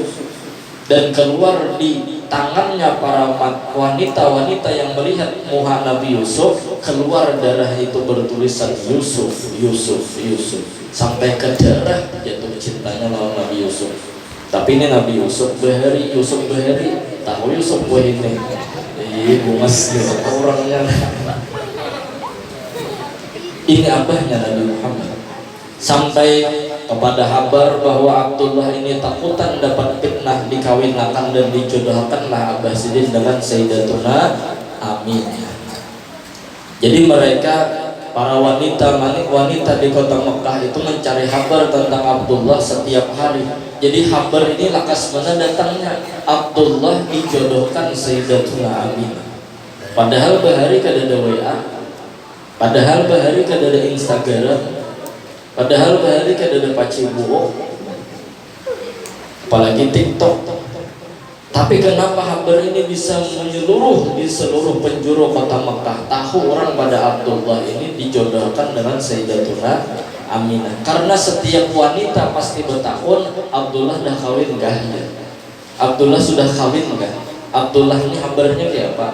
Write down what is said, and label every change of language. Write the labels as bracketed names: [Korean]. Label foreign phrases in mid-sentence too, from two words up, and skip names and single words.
[Indonesian] Dan keluar di tangannya para wanita-wanita yang melihat muha Nabi Yusuf, keluar darah itu bertulisan Yusuf, Yusuf, Yusuf, sampai ke darah jatuh cintanya lawan Nabi Yusuf. Tapi ini Nabi Yusuf Bahari, Yusuf Bahari, tahu Yusuf Bahari ini bungas orangnya. Ini abahnya Nabi Muhammad. Sampai kepada kabar bahwa Abdullah ini takutan dapat fitnah, dikawinkan dan dijodohkanlah Abah Sidin dengan Sayyidatuna Aminah. Jadi mereka para wanita di kota Mekah itu mencari kabar tentang Abdullah setiap hari. Jadi kabar ini lakas mana datangnya Abdullah dijodohkan Sayyidatuna Aminah. [Banjar] Padahal bahari kada ada WA, padahal bahari kada ada Instagram, padahal bahari kada ada pacibuo, apalagi TikTok. [Indonesian] Tapi kenapa kabar ini bisa menyeluruh di seluruh penjuru kota Mekah? Tahu orang pada Abdullah ini dijodohkan dengan Sayyidatuna Aminah. Karena setiap wanita pasti bertakun, Abdullah dah kawin gak? Abdullah sudah kawin gak? Abdullah ini kabarnya kayak apa?